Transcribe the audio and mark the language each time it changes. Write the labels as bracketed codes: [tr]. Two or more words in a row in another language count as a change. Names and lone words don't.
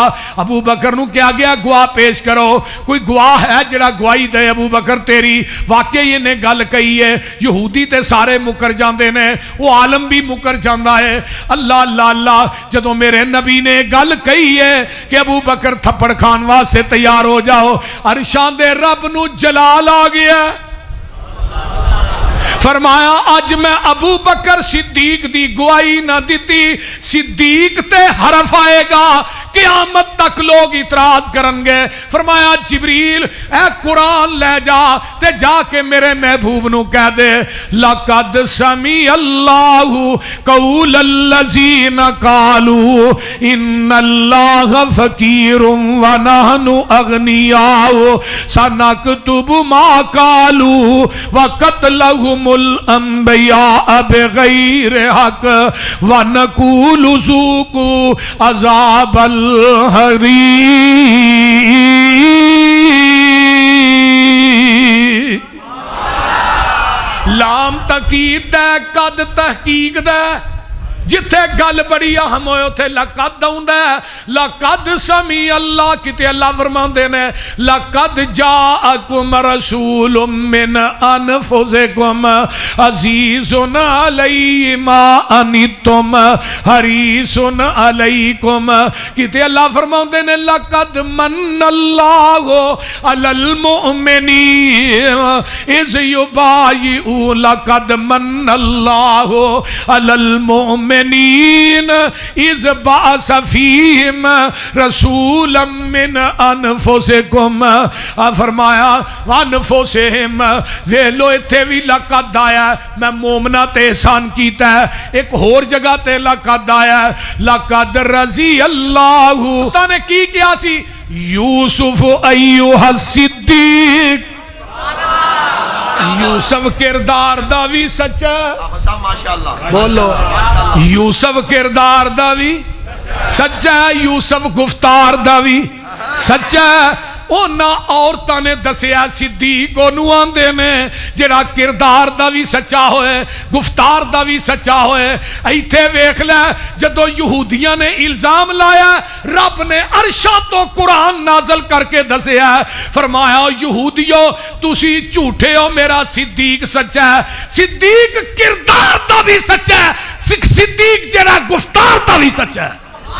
[pa] ابو بکر نو کیا گیا گواہ پیش کرو، کوئی گواہ ہے جڑا گواہی دے ابو بکر تیری واقعی انہیں گل کہی ہے۔ یہودی تے سارے مکر جاندے نے، وہ عالم بھی مکر جاندہ ہے۔ اللہ اللہ اللہ، جدوں میرے نبی نے گل کہی ہے کہ ابو بکر تھپڑ کھان واسطے تیار ہو جاؤ، عرشاں دے رب نو جلال آ گیا۔ فرمایا اج میں ابو بکر صدیق دی گواہی نہ دیتی، صدیق تے حرف آئے گا، قیامت تک لوگ اعتراض کرن گے۔ فرمایا جبریل اے قرآن لے جا تے جا کے میرے محبوب نو کہہ دے [ar] لَقَدْ سَمِعَ اللَّهُ قَوْلَ الَّذِينَ قَالُوا إِنَّ اللَّهَ فَقِيرٌ وَنَحْنُ أَغْنِيَاءُ سَنَكْتُبُ مَا قَالُوا وَقَتْلَهُمُ الْأَنْبِيَاءَ بِغَيْرِ حَقٍّ وَنَقُولُ ذُوقُوا عَذَابَ الْحَرِيقِ۔ [pa] لام تاکید دے، قد تحقیق دے، جتھے گل بڑی اہم ہوئے اتھے لقد آؤندا ہے۔ [ar] لقد سمیع اللہ [pa] کتے اللہ فرماندے نے [ar] لقد جاءکم رسول من انفسکم عزیز علیہ ما عنتم حریص علیکم۔ [pa] کتے اللہ فرماندے نے [ar] لقد من اللہ علی المؤمنین اذ یبایعون، لقد من اللہ علی المؤمنین اذ بعث فیہم رسولا من انفسکم۔ [pa] فرمایا انفسہم، ویلو اتھے بھی لقد آیا ہے، میں مومنہ تے احسان کیتا ہے۔ ایک اور جگہ تے لقد آیا ہے [ar] لقد رضی اللہ، [pa] تانے کی کیا سی یوسف ایوہ الصدیق، یوسف کردار دا بھی سچا، بولو یوسف کردار دا بھی سچا ہے، یوسف گفتار دا بھی سچا ہے۔ اونا عورتاں نے دسیا صدیق انہوں آندے نے جڑا کردار دا بھی سچا ہوئے گفتار دا بھی سچا ہوئے۔ ایتھے ویکھ لے جدو یہودیاں نے الزام لایا رب نے عرشاں تو قرآن نازل کر کے دسیا ہے، فرمایا یہودیو تسی جھوٹے ہو، میرا صدیق سچا ہے۔ صدیق کردار دا بھی سچا ہے، صدیق جڑا گفتار دا بھی سچا ہے۔